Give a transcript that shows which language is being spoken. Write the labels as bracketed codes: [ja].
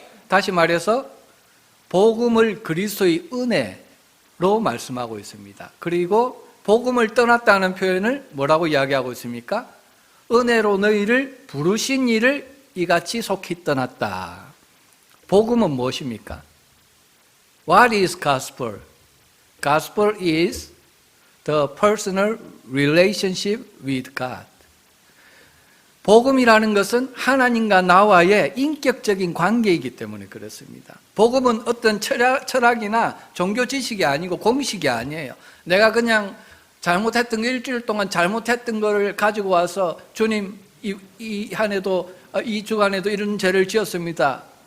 [ko] 다시 말해서 복음을 그리스도의 은혜로 말씀하고 있습니다. 그리고 복음을 떠났다는 표현을 뭐라고 이야기하고 있습니까? 은혜로 너희를 부르신 이를 이같이 속히 떠났다. 복음은 무엇입니까? [en] What is gospel? Gospel is the personal relationship with God. [ko] 복음이라는 것은 하나님과 나와의 인격적인 관계이기 때문에 그렇습니다. 복음은 어떤 철학이나 종교 지식이 아니고 공식이 아니에요. 내가 그냥 잘못했던 거, 일주일 동안 잘못했던 거를 가지고 와서 주님 이 주간에도 이런 죄를 지었습니다.